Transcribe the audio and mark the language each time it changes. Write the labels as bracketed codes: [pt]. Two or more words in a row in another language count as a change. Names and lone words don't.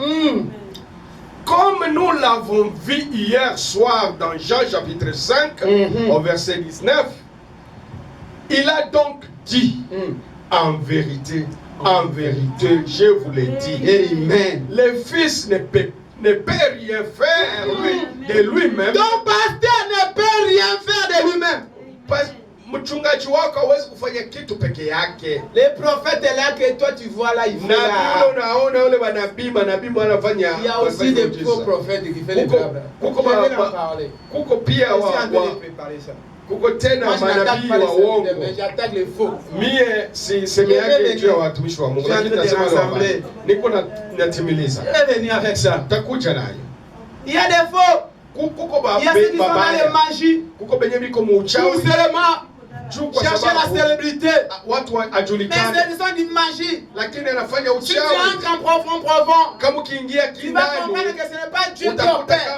[fr] Comme nous l'avons vu hier soir dans Jean chapitre 5, au verset 19, il a donc dit, en vérité, je vous l'ai dit, Amen. Le Fils ne peut rien faire de lui-même. Ton pasteur ne peut rien faire de lui-même. [sw] Mchungaji wako hawezi kufanya kitu peke yake. [fr] Les prophètes là que toi tu vois là, ils font là. [sw] Unaona wale manabii wanafanya. [fr] Il y a aussi des faux prophètes qui font les blabla. [sw] Kuko pia kuko tena manabii wa uongo. [fr] J'attaque les faux. [sw] Mie sema yake juu ya watumishi wa Mungu. Lakini nasema niko natimiliza. [fr] Venez avec ça. [sw] Takuja nayo. [fr] Il y a des faux. Il y a ceux qui sont dans les magies. Tout seulement chercher la célébrité. Mais c'est sont d'une magie. Si tu entres en profond, tu vas comprendre que ce n'est pas Dieu qui opère.